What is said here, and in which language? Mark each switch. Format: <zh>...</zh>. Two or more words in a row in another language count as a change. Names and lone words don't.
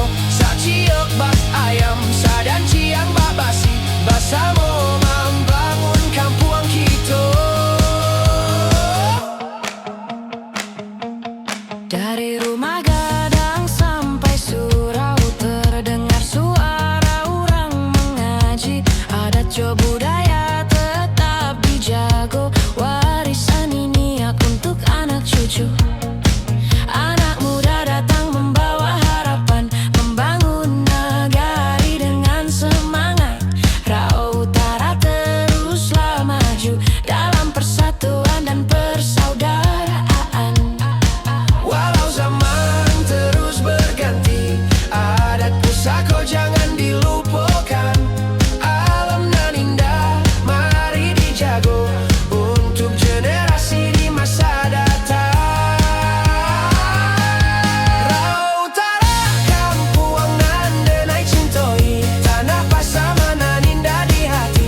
<min>Saciok bak ayam, sadan ciang bak basi, basamo membangun kampuang kita.</min> <id>Dari rumah gadang sampai surau, terdengar suara orang mengaji. Adat jo budaya tetap dijago, warisan ini aku untuk anak cucu. Anak muda datang membawa harapan, membangun negari dengan semangat. Rao Utara teruslah maju dalam persatuan dan persaudaraan. Walau zaman terus berganti, adat pusako jangan dilupakan. Alam nan indah, mari dijago untuk generasi di masa datang.</id> <min>Rao Utara, kampuang nan denai cintoi, tanah Pasaman nan indah di hati.</min>